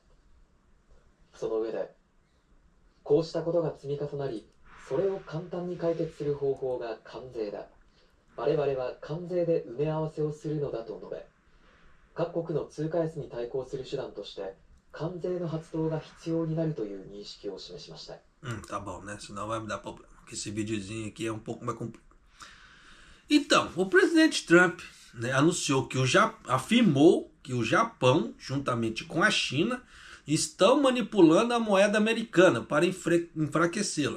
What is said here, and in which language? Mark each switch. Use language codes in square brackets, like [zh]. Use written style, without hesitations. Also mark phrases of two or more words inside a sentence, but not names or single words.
[ja] その上でこうしたことが積み重なり、それを簡単に解決する方法が関税だ。我々は関税で埋め合わせをするのだと述べ、各国の通貨安に対抗する手段として関税の発動が必要になるという認識を示しました。 [pt] Tá bom, né? Senão vai me dar problema. Porque esse videozinho aqui é um pouco mais comprido. Então, o presidente Trump, né, afirmou que o Japão, juntamente com a China, estão manipulando a moeda americana para enfraquecê-la.